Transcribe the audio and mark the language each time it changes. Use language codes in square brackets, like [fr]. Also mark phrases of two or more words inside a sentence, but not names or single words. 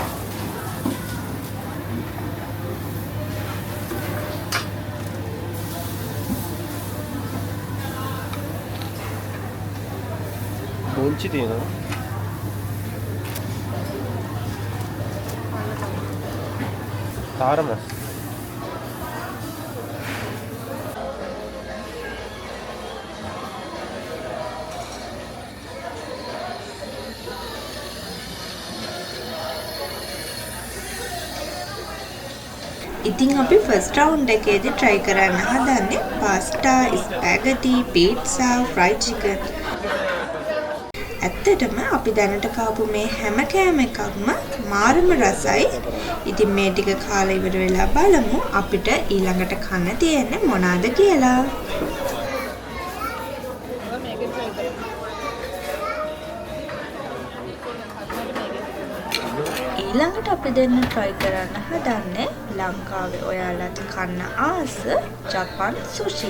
[ko] 뭔지 되나? 다르면 [si] ඉතින් අපි [en] first round [si] එකේදී try කරන්න හදන්නේ [en] pasta, spaghetti, pizza, fried chicken. [si] ඇත්තටම අපි දැනට කාපු මේ හැම කෑම එකක්ම මාරම රසයි. ඉතින් මේ ටික කාලා ඉවර වෙලා බලමු අපිට ඊළඟට කන්න තියෙන්නේ මොනවද කියලා. ඊළඟට අපි දෙන්න try කරන්න හදන්නේ ලංකාවේ ඔයාලට කන්න ආස ජපන් සුෂි.